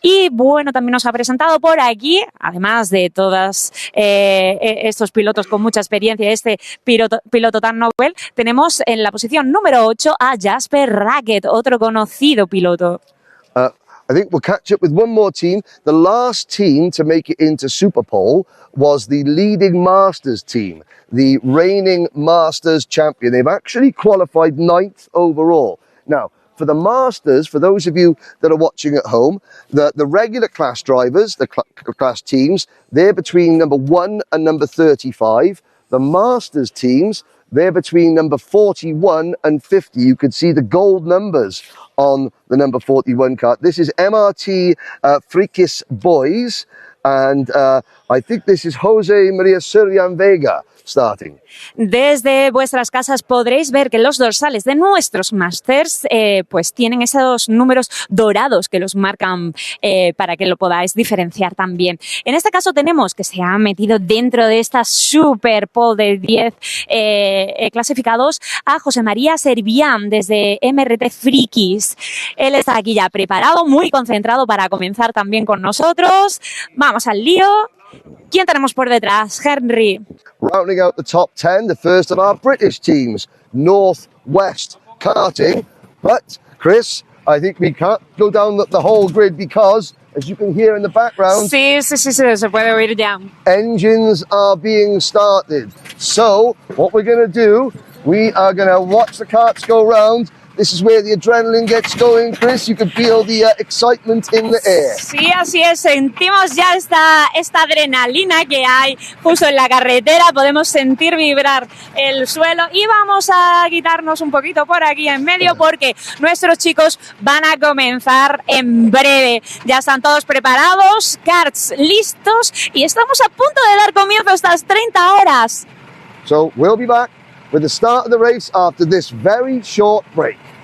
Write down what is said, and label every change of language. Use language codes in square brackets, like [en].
[es] Y bueno, también nos ha presentado por aquí, además de todos estos pilotos con mucha experiencia, este piloto tan novel, tenemos en la posición número 8 a Jasper Racket, otro conocido piloto. [en] I think we'll catch up with one more team. The last team to make it into Superpole was the leading Masters team, the reigning Masters champion. They've actually qualified 9th overall. Now, for the Masters, for those of you that are watching at home, the regular class drivers, the class teams, they're between number 1 and number 35. The Masters teams, they're between number 41 and 50. You could see the gold numbers on the number 41 kart. This is MRT Frikis Boys, and I think this is Jose Maria Surian Vega starting. [es] Desde vuestras casas podréis ver que los dorsales de nuestros Masters pues tienen esos números dorados que los marcan para que lo podáis diferenciar también. En este caso tenemos que se ha metido dentro de esta super pole de 10 clasificados a José María Servián desde MRT Frikis. Él está aquí ya preparado, muy concentrado para comenzar también con nosotros. Vamos al lío. ¿Quién tenemos por detrás, Henry? [en] Rounding out the top 10, the first of our British teams, North West Karting. But, Chris, I think we can't go down the whole grid because, as you can hear in the background, [es] Sí, se puede oír ya. [en] engines are being started. So, what we're going to do, we are going to watch the karts go round. This is where the adrenaline gets going, Chris. You can feel the excitement in the air. [es] Sí, así es. Sentimos ya esta adrenalina que hay justo en la carretera. Podemos sentir vibrar el suelo y vamos a quitarnos un poquito por aquí en medio porque nuestros chicos van a comenzar en breve. Ya están todos preparados, karts listos y estamos a punto de dar comienzo a estas 30 horas. [en] So we'll be back with the start of the race after this very short break.